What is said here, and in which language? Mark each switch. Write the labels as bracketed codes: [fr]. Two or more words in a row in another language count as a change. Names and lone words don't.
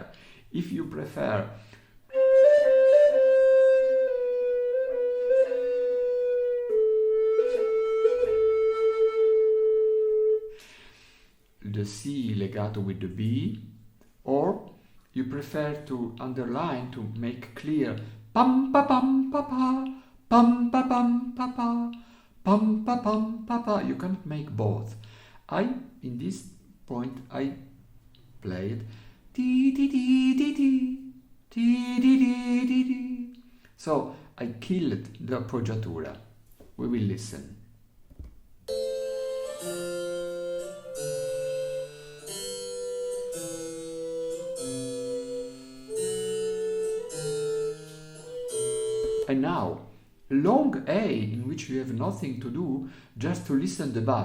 [en] If you prefer the C legato with the B, or you prefer to underline to make clear pam pa pam pa pa, pam pa pam pa pa, pam pa pam pa pa. You cannot make both. In this point I played ti ti ti ti ti ti ti ti ti ti. So I killed the appoggiatura. We will listen. And now, long A, in which you have nothing to do, just to listen the bass.